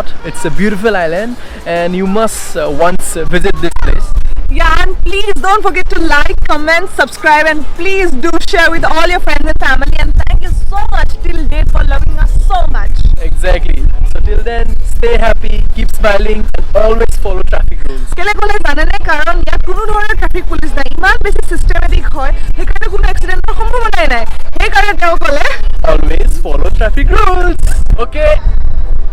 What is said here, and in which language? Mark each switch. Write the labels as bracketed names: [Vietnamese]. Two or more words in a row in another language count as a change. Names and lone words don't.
[English] It's a beautiful island and you must once visit this place. Yeah, and please don't forget to like, comment, subscribe, and please do share with all your friends and family. And thank you so much till date for loving us so much. Exactly. So till then, stay happy, keep smiling, and always follow traffic rules. [Assamese] কেলে কলে জানে নে কারণ ইয়াত কোনো ধৰণৰ [English] traffic police [Assamese] নাই ইমান বেছি সিস্টেমেটিক হয় সেইকাৰণে কোনো এক্সিডেন্টৰ সম্ভাৱনাই নাই সেইকাৰণে তেওঁ কলে [English] Always follow traffic rules. Okay.